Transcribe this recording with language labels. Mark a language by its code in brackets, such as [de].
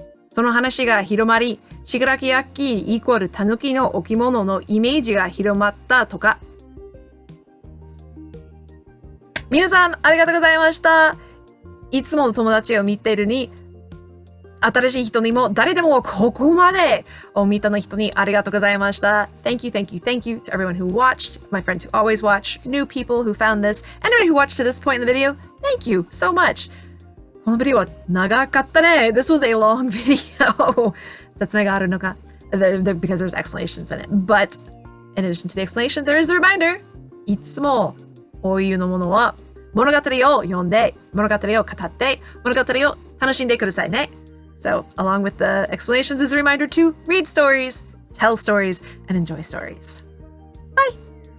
[ja] その話が広まり、信楽焼イコールタヌキの置物のイメージが広まったとか。皆さん、ありがとうございました。いつもの友達を見ているに、新しい人にも誰でもここまでを見たの人にありがとうございました。 [en] Thank you, thank you, thank you to everyone who watched, my friends who always watch, new people who found this, anyone who watched to this point in the video, thank you so much. [ja] このビデオは長かったね。 [en] This was a long video. [ja] 説明があるのか。 [en] Because there's explanations in it. But in addition to the explanation, there is the reminder. [ja] いつもこういうのものは物語を読んで、物語を語って、物語を楽しんでくださいね。 [en] So, along with the explanations is a reminder to read stories, tell stories, and enjoy stories. Bye!